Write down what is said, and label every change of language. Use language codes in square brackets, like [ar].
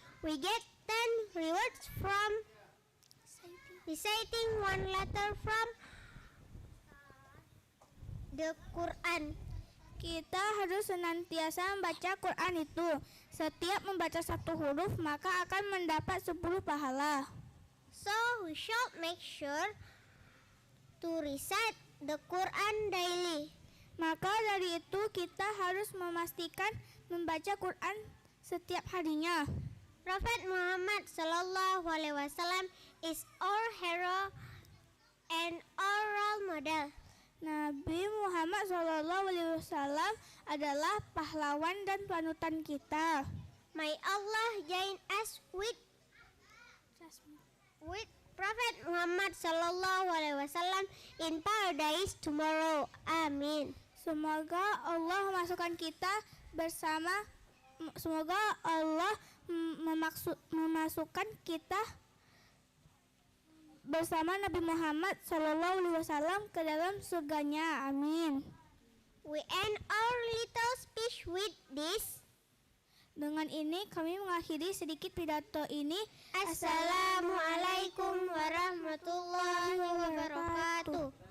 [en] We get 10 rewards from reciting one letter from the Quran. [id] Kita harus senantiasa membaca Quran itu. Setiap membaca satu huruf maka akan mendapat 10 pahala. [en] So we should make sure to recite the Quran daily. [id] Maka dari itu kita harus memastikan membaca Quran setiap harinya. [en] Prophet Muhammad Sallallahu Alaihi Wasallam is our hero and our role model. [id] Nabi Muhammad SAW adalah pahlawan dan panutan kita. [en] May Allah join us with Prophet Muhammad Sallallahu Alaihi Wasallam in paradise tomorrow. [id] Amin. Semoga Allah memasukkan kita bersama. Semoga Allah memasukkan kita bersama Nabi Muhammad SAW ke dalam surganya. Amin. [en] We end our little speech with this. [id] Dengan ini kami mengakhiri sedikit pidato ini. [ar] Assalamualaikum warahmatullahi wabarakatuh.